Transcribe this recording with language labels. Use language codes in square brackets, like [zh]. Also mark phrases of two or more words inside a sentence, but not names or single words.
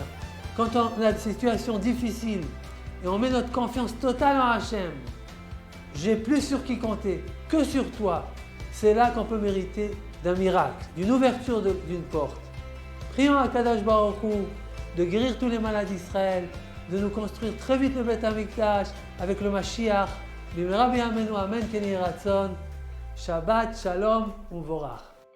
[fr] Quand on a des situations difficiles et on met notre confiance totale en Hachem, j'ai plus sur qui compter que sur toi. C'est là qu'on peut mériter d'un miracle, d'une ouverture d'une porte. Prions à [he] הקדוש ברוך הוא [fr] de guérir tous les malades d'Israël, de nous construire très vite le [he] בית המקדש [fr] avec le Mashiach. [he] במהרה בימינו אמן כן יהי רצון. שבת שלום ומבורך.